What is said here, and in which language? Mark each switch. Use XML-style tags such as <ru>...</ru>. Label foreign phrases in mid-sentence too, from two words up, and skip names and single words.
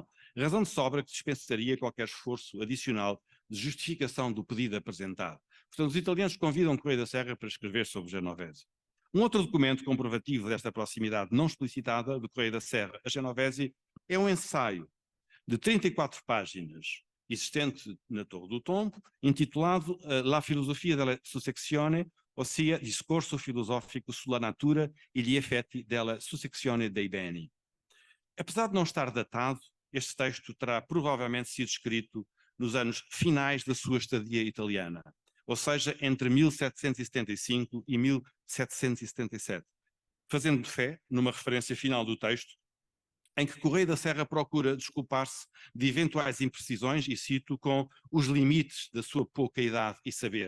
<pt>Razão de sobra que dispensaria qualquer esforço adicional de justificação do pedido apresentado. Portanto, os italianos convidam Correia da Serra para escrever sobre Genovese. Um outro documento comprovativo desta proximidade não explicitada de Correia da Serra a Genovese é um ensaio de 34 páginas, existente na Torre do Tombo, intitulado La filosofia della sussezione, ossia discorso filosofico sulla natura e gli effetti della sussezione dei beni. Apesar de não estar datado, este texto terá provavelmente sido escrito nos anos finais da sua estadia italiana, ou seja, entre 1775 e 1777, fazendo de fé, numa referência final do texto, em que Correia da Serra procura desculpar-se de eventuais imprecisões, e cito, com os limites da sua pouca idade e saber.</pt>